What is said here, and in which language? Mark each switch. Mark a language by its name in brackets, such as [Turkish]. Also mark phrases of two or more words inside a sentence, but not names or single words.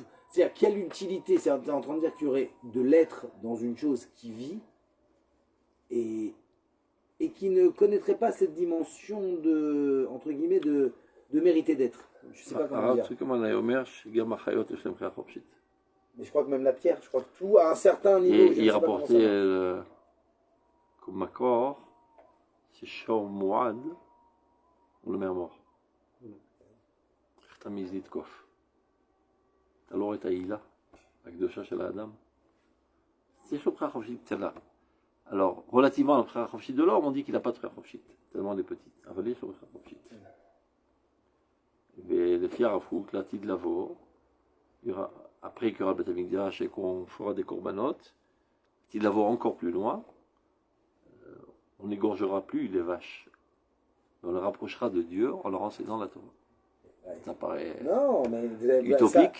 [French] C'est-à-dire, quelle utilité? C'est en train de dire qu'il y aurait de l'être dans une chose qui vit et qui ne connaîtrait pas cette dimension de, entre guillemets, de mériter d'être. Je sais pas comment dire. Mais je crois que même la pierre, je crois que tout à un certain niveau. Il rapportait comme accord, c'est Shaw Mouad, on le met à mort. [Hebrew] אתה מעז לתקוף. אתה לא רואה את העילה, הקדושה של האדם. יש לו בחירה חופשית קטנה. [French] Alors, relativement à la [Hebrew] בחירה חופשית [French] de l'homme, on dit qu'il n'a pas de [Hebrew] בחירה חופשית, [French] tellement elle est petite. [Hebrew] אבל יש לו בחירה חופשית. ולפי הרב קוק, לעתיד לבוא, [French] après qu'il y aura le [Hebrew] בית המקדש [French] et qu'on fera des corbanotes, il va voir encore plus loin, on n'égorgera plus les vaches. On les rapprochera de Dieu en leur enseignant la Torah. Ouais. Ça paraît utopique.